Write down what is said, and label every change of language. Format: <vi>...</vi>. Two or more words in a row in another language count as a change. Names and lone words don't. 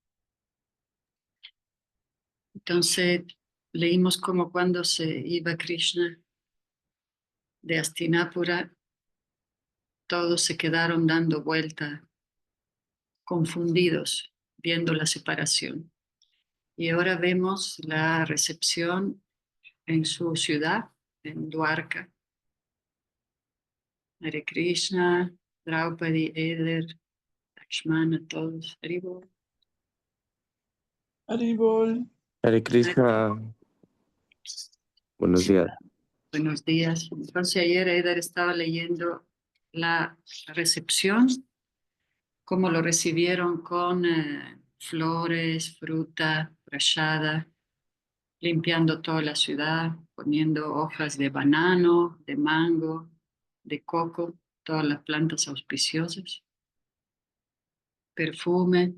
<es>Entonces leímos como cuando se iba Krishna de Hastinapura, todos se quedaron dando vuelta, confundidos, viendo la separación. Y ahora vemos la recepción en su ciudad, en Dwarka. Hare Krishna, Draupadi, Eder, Lakshmana, todos. Haribol. Haribol. Hare Krishna. Buenos días. Buenos días. Entonces ayer Eder estaba leyendo la recepción, cómo lo recibieron con flores, fruta, prashada, limpiando toda la ciudad, poniendo hojas de banano, de mango, de coco, todas las plantas auspiciosas, perfume.</es>